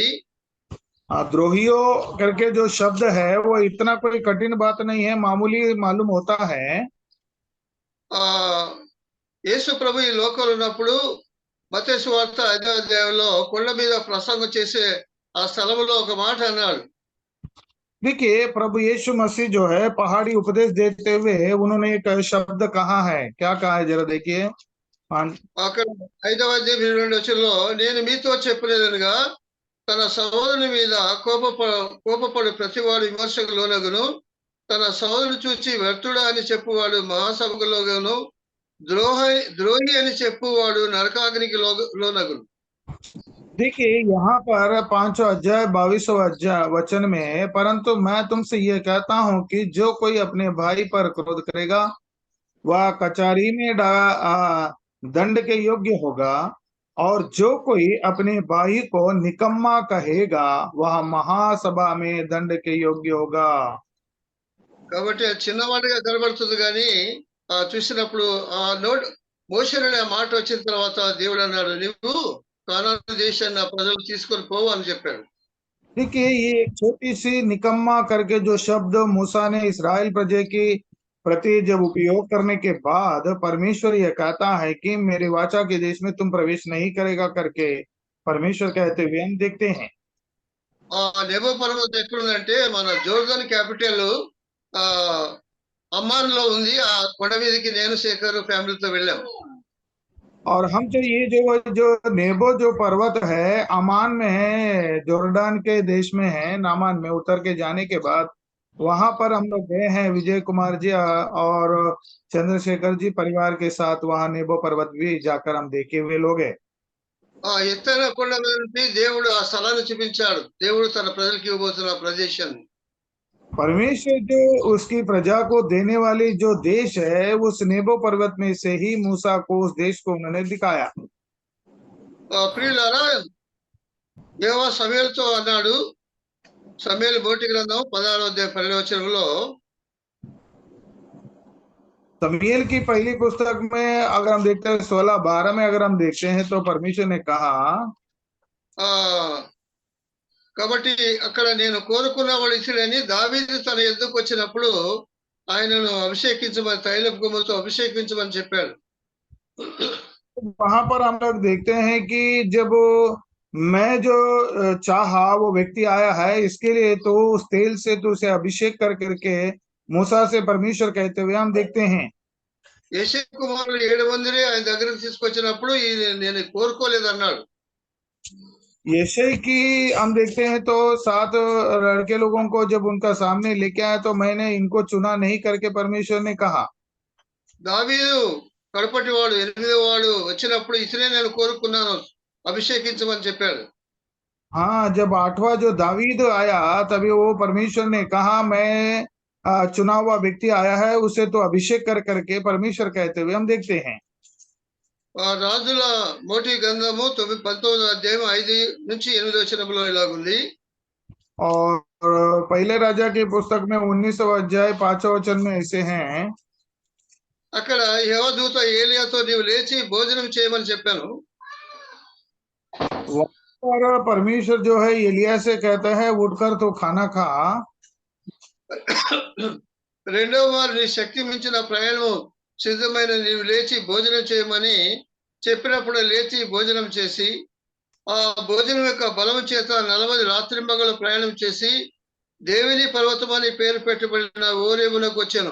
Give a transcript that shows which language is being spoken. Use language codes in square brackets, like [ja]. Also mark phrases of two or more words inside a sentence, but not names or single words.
[hi] द्रोहियों करके जो शब्द है वो इतना कोई कठिन बात नहीं है, मामूली मालूम होता है। [te] యేసు ప్రభు ఈ లోకంలో ఉన్నప్పుడు మత్తయి సువార్త 5వ అధ్యాయంలో కొండ మీద ప్రసంగం చేసే ఆ స్థలంలో ఒక మాట అన్నాడు. [hi] देखिए प्रभु यीशु मसीह जो है पहाड़ी उपदेश देते हुए उन्होंने एक शब्द कहा है। क्या कहा है जरा देखिए। [te] అక్కడ 5వ అధ్యాయం 22వ వచనంలో, నేను మీతో చెప్పినదనగా తన సహోదరుని మీద కోపపడు ప్రతివాడు విమర్శకు లోనగును, తన సహోదరుని చూచి వ్యర్థుడా అని చెప్పువాడు మహాసభకులోను, ద్రోహి అని చెప్పువాడు నరకాగ్నికి లోనగును. [hi] देखिए यहाँ पर 5वां अध्याय 22वां वचन में, परंतु मैं तुमसे ये कहता हूँ कि जो कोई अपने भाई पर क्रोध करेगा वह कचहरी में दंड के योग्य होगा, और जो कोई अपने भाई को निकम्मा कहेगा वह महासभा में दंड के योग्य होगा। [te] కాబట్టి చిన్నవాడిగా కనబడుతుంది, కానీ చూసినప్పుడు మోషే అనే మాట వచ్చిన తర్వాత దేవుడు అన్నాడు, నువ్వు కానాను దేశాన్ని నా ప్రజలు తీసుకొని పోవు అని చెప్పాడు. [hi] देखिए ये एक छोटी सी निकम्मा करके जो शब्द मूसा ने इस्राएल प्रजा की प्रति जब उपयोग करने के बाद परमेश्वर यह कहता है कि मेरे वाचा के देश में तुम प्रवेश नहीं करेगा करके परमेश्वर कहते हुए हम देखते हैं। [te] నెబో పర్వతం ఎక్కడుందంటే మన జోర్దాన్ క్యాపిటల్ అమ్మాన్ లో ఉంది. ఆ కొండ మీదకి నేను శేఖర్ ఫ్యామిలీతో వెళ్ళాం. [hi] और हम तो ये जो नेबो जो पर्वत है अमान में है, जोर्डान के देश में है, नामान में उतर के जाने के बाद वहां पर हम लोग गए हैं। विजय कुमार जी और चंद्रशेखर जी परिवार के साथ वहां नेबो पर्वत भी जाकर हम देखे हुए लोग हैं। [te] ఎత్తైన కొండ మీద నుండి దేవుడు ఆ స్థలాన్ని చూపించాడు. దేవుడు తన ప్రజలకి ఇవ్వబోతున్న ప్రదేశాన్ని. [hi] परमेश्वर जो उसकी प्रजा को देने वाली जो देश है उस नेबो पर्वत में से ही मूसा को उस देश को उन्होंने दिखाया। [te] ప్రియులారా, యెహోవా సమూయేలుతో అన్నాడు. సమూయేలు మొదటి గ్రంథం 16వ అధ్యాయం 12వ వచనంలో, [hi] शमूएल की पहली पुस्तक में अगर हम देखते हैं 16-12 में अगर हम देखते हैं तो परमेश्वर ने कहा, [te] కాబట్టి అక్కడ నేను కోరుకున్నవాడు ఇతడని దావీదు తన యుద్ధకు వచ్చినప్పుడు ఆయనను అభిషేకించమని తైలపు కొమ్ముతో అభిషేకించమని చెప్పాడు. [hi] वहां पर हम लोग देखते हैं कि जब मैं जो चाहा वो व्यक्ति आया है इसके लिए तो उस तेल से तो उसे अभिषेक कर करके मूसा से परमेश्वर कहते हुए हम देखते हैं। [te] యేషే కుమారులు 7 మందిని ఆయన దగ్గరికి తీసుకొచ్చినప్పుడు నేను కోరుకోలేదన్నాడు. [hi] यशय की हम देखते हैं तो 7 लड़के लोगों को जब उनका सामने लेके आया तो मैंने इनको चुना नहीं करके परमेश्वर ने कहा। [te] దావీదు కడపటి వాడు 8వ వాడు వచ్చినప్పుడు ఇతనే నేను కోరుకున్నాను అభిషేకించమని చెప్పాడు. [hi] हाँ, जब 8वां जो दावीद आया तभी वो परमेश्वर ने कहा मैं चुना हुआ व्यक्ति आया है उसे तो अभिषेक कर करके परमेश्वर कहते हुए हम देखते हैं। [te] రాజుల మోటి గ్రంథము 19వ అధ్యాయం 5 నుంచి 8 వచనంలో ఇలాగుంది. [hi] और पहले राजा की पुस्तक में 19वां अध्याय 5वां वचन में ऐसे हैं, [te] అక్కడ యెహోవా దూత ఏలియాతో నీవు లేచి భోజనం చేయమని చెప్పాను. [hi] और परमेश्वर जो है एलिया से कहता है उठकर तो खाना खा। [te] రెండవ వారు నీ శక్తి మించిన ప్రయాణము సిద్ధమైన నీవు లేచి భోజనం చేయమని చెప్పినప్పుడు లేచి భోజనం చేసి ఆ భోజనం యొక్క బలము చేత 40 రాత్రింబగలు ప్రయాణం చేసి దేవుని పర్వతం అని పేరు పెట్టబడిన ఓరేబునకు వచ్చాను.